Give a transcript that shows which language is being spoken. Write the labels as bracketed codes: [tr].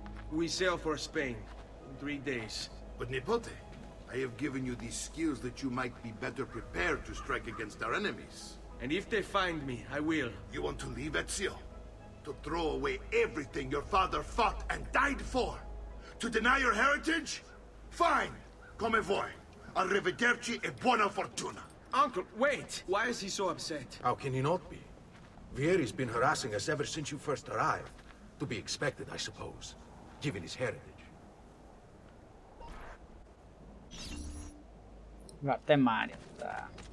[en] We sail for Spain in 3 days. But Nipote, I have given you these skills that you might be better prepared to strike against our enemies. And if they find me, I will. You want to leave, Ezio? To throw away everything your father fought and died for? To deny your heritage? Fine. [it] Come vuoi. Arrivederci e buona fortuna. [en] Uncle, wait! Why is he so upset? How can he not be? Vieri's been harassing us ever since you first arrived. To be expected, I suppose, given his heritage. [pt] Vai até Mario, tá.